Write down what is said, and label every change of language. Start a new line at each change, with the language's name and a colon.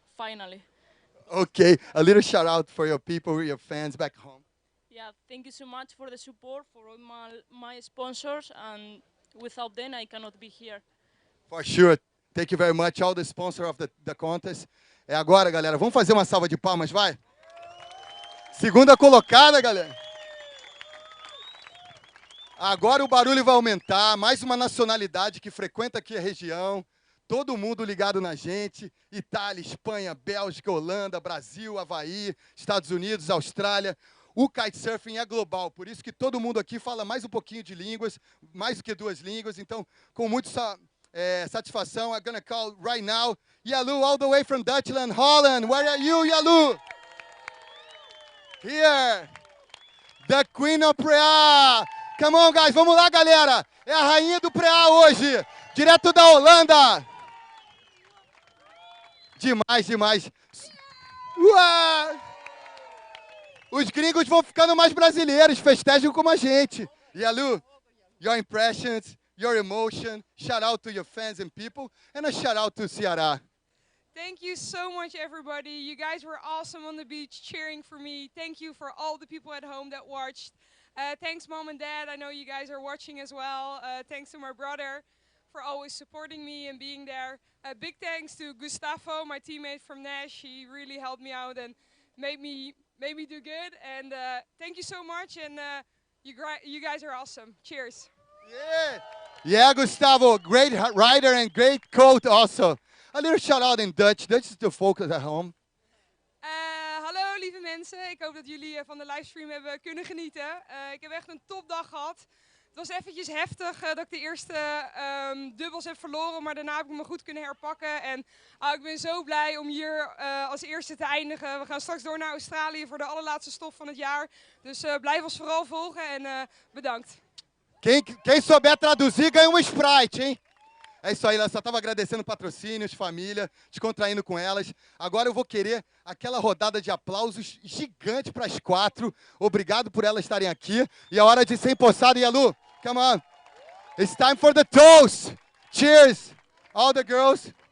English: Finally. Okay, a little shout out for your people, your fans back home. Yeah, thank you so much for the support, for all my sponsors, and without them I cannot be here. For sure. Thank you very much, all the sponsors of the contest.
Portuguese: É agora, galera. Vamos fazer uma salva de palmas, vai? Segunda colocada, galera. Agora o barulho vai aumentar. Mais uma nacionalidade que frequenta aqui a região. Todo mundo ligado na gente. Itália, Espanha, Bélgica, Holanda, Brasil, Havaí, Estados Unidos, Austrália. O kitesurfing é global, por isso que todo mundo aqui fala mais um pouquinho de línguas, mais do que 2 línguas. Então, com muita satisfação,
English: I'm gonna call right now Jalou, all the way from Dutchland, Holland. Where are you, Jalou? Here. The Queen of Prea. Come on, guys.
Portuguese: Vamos lá, galera. É a rainha do Prea hoje. Direto da Holanda. Demais, demais. Uau! Os gringos vão ficando mais brasileiros. Festejam como a gente.
English: Jalou, your impressions, your emotion. Shout out to your fans and people. And a shout out to Ceara. Thank you so much, everybody. You guys were awesome on the beach cheering for me. Thank you for all the people at home that watched. Thanks, Mom and Dad. I know you guys are watching as well. Thanks to my brother for always supporting me and being there. Big thanks to Gustavo, my teammate from Nash. He really helped me out and made me do good. And thank you so much. And you guys are awesome. Cheers. Yeah, Gustavo, great rider and great coach also. A little shout out in Dutch. Dutch is the focus at home.
Dutch: Hallo lieve mensen, ik hoop dat jullie van de livestream hebben kunnen genieten. Ik heb echt een topdag gehad. Het was eventjes heftig dat ik de eerste dubbels heb verloren, maar daarna heb ik me goed kunnen herpakken. En ik ben zo blij om hier als eerste te eindigen. We gaan straks door naar Australië voor de allerlaatste stop van het jaar. Dus blijf ons vooral volgen en bedankt.
Portuguese: Quem souber traduzir ganha Sprite, hein? É isso aí, ela só estava agradecendo patrocínios, família, descontraindo com elas. Agora eu vou querer aquela rodada de aplausos gigante para as 4. Obrigado por elas estarem aqui. E é hora de ser empossado, Jalou.
English: Come on. It's time for the toast. Cheers. All the girls.